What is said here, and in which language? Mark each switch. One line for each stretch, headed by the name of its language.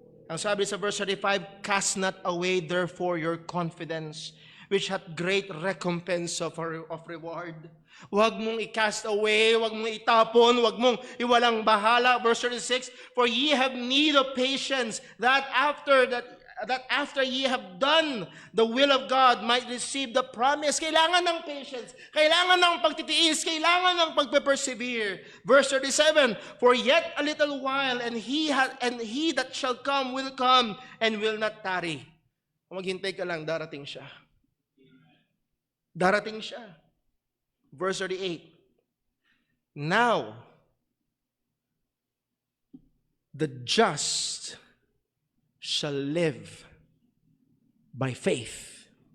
Filipino: Ang sabi sa
English: verse 35, cast not away therefore your confidence, which hath great recompense of reward.
Filipino: Huwag mong i-cast away, huwag mong itapon, huwag mong iwalang bahala.
English: Verse 36, for ye have need of patience, that after ye have done the will of God might receive the promise.
Filipino: Kailangan ng patience, kailangan ng pagtitiis, kailangan ng pagpe-persevere.
English: Verse 37, for yet a little while, and he that shall come will come and will not tarry.
Filipino: Maghintay ka lang, darating siya. Darating siya.
English: Verse 38, now the just shall live by faith.